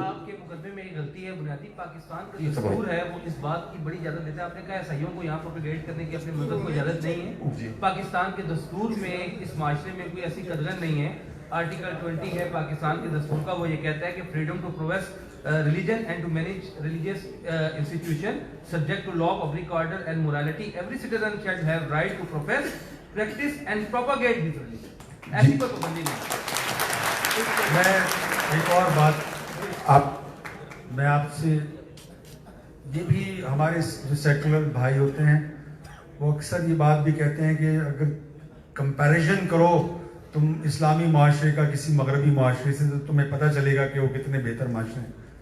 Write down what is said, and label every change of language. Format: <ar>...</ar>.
<ur>آپ کے مقدمے میں یہ غلطی ہے. بنیادی پاکستان کا دستور ہے وہ اس بات کی بڑی اجازت دیتا ہے. آپ نے کہا عیسائیوں کو یہاں پروپیگیٹ کرنے کی اپنے مذہب کو اجازت نہیں ہے. پاکستان کے دستور میں اس معاشرے میں کوئی ایسی قدغن نہیں ہے. آرٹیکل 20 ہے پاکستان کے دستور کا, وہ یہ کہتا ہے کہ</ur> <en>Freedom to profess religion and to manage religious institution subject to law, public order and morality. Every citizen shall have right to profess, practice and propagate his religion.</en> <ur>ایسی کوئی پابندی نہیں. میں ایک اور بات میں آپ سے, یہ بھی ہمارے جو سیکولر بھائی ہوتے ہیں وہ اکثر یہ بات بھی کہتے ہیں کہ اگر کمپیریزن کرو تم اسلامی معاشرے کا کسی مغربی معاشرے سے تو تمہیں پتہ چلے گا کہ وہ کتنے بہتر معاشرے ہیں.</ur>